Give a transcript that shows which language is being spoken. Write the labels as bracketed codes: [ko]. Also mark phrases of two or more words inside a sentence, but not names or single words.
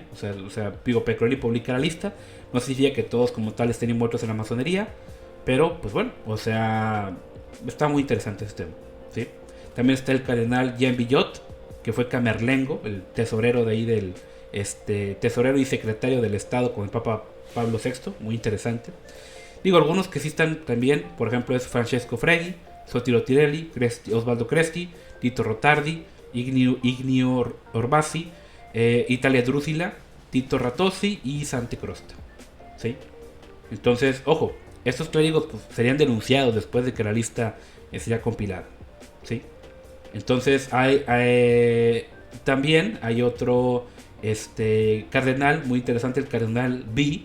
[es] O sea, digo, Pecorelli publica la lista. No significa que todos como tal estén envueltos en la masonería, pero pues bueno, o sea, está muy interesante este tema, ¿sí? También está el cardenal Jean Villot, que fue camerlengo, el tesorero de ahí del tesorero y secretario del Estado con el Papa Pablo VI, muy interesante. Digo, algunos que sí están también, por ejemplo, es Francesco Freghi, Sotiro Tirelli, Osvaldo Cresti, Tito Rotardi, Ignio Orbasi, Italia Drusila, Tito Ratossi y Sante Crosta, ¿sí? Entonces, ojo, estos clérigos pues, serían denunciados después de que la lista sería compilada, ¿sí? Entonces también hay otro cardenal muy interesante, el cardenal B.